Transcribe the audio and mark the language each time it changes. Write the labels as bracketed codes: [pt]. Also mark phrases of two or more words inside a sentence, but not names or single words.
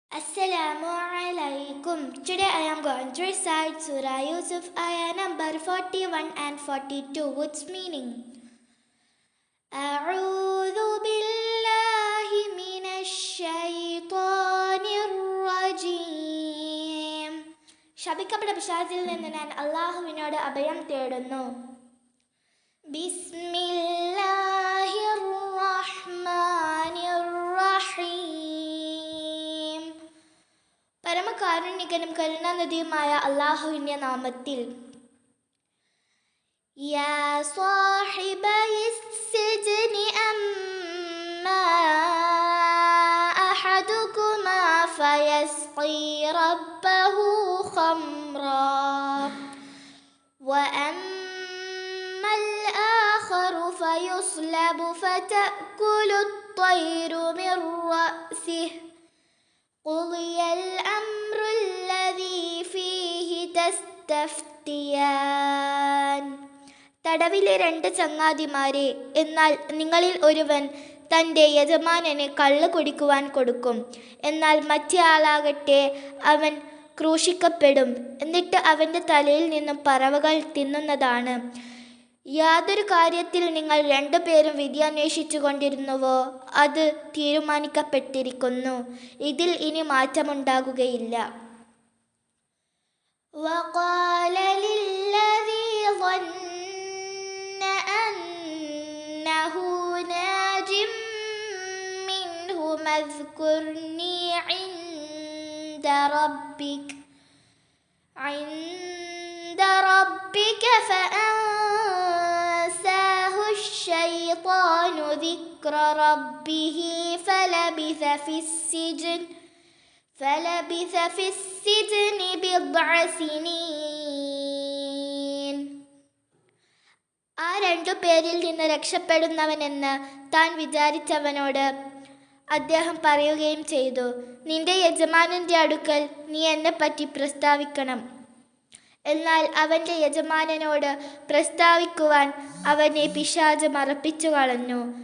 [ar] السلام عليكم. [en] Today I am going to recite Surah Yusuf ayah number 41 and 42. What's meaning? [ar] أعوذ بالله من الشيطان الرجيم. [ml] ശപിക്കപ്പെട്ട പിശാചിൽ നിന്ന് ഞാൻ അല്ലാഹുവിനോട് അഭയം തേടുന്നു. [ar] بسم الله الرحمن الرحيم. [ml] പരമകാരുണികനും കരുണാനിധിയുമായ അല്ലാഹുവിന്റെ നാമത്തിൽ. [ar] يا صاحبي السجن أما أحدكما فيسقي ربه خمرا وأما الآخر فيصلب فتأكل الطير من رأسه قضي الأمر الذي فيه تستفتيان. [ml] തടവിലെ രണ്ട് ചങ്ങാതിമാരെ, എന്നാൽ നിങ്ങളിൽ ഒരുവൻ തൻ്റെ യജമാനന് കള്ള് കുടിക്കുവാൻ കൊടുക്കും, എന്നാൽ മറ്റേ ആളാകട്ടെ അവൻ ക്രൂശിക്കപ്പെടും, എന്നിട്ട് അവൻ്റെ തലയിൽ നിന്നും പറവകൾ തിന്നുന്നതാണ്. യാതൊരു കാര്യത്തിൽ നിങ്ങൾ രണ്ടുപേരും വിധി അന്വേഷിച്ചു കൊണ്ടിരുന്നുവോ അത് തീരുമാനിക്കപ്പെട്ടിരിക്കുന്നു, ഇതിൽ ഇനി മാറ്റമുണ്ടാകുകയില്ല. [ar] وقال للذي ظن أنه ناج منه اذكرني عند ربك فأنساه الشيطان ذكر ربه فلبث في السجن بضع سنين. [ml] ആ രണ്ടു പേരിൽ നിന്ന് രക്ഷപ്പെടുന്നവനെന്ന് താൻ വിചാരിച്ചവനോട് അദ്ദേഹം പറയുകയും ചെയ്തു, നിന്റെ യജമാനൻ്റെ അടുക്കൽ നീ എന്നെപ്പറ്റി പ്രസ്താവിക്കണം. എന്നാൽ അവൻ്റെ യജമാനനോട് പ്രസ്താവിക്കുവാൻ അവനെ പിശാച് മറപ്പിച്ചു കളഞ്ഞു.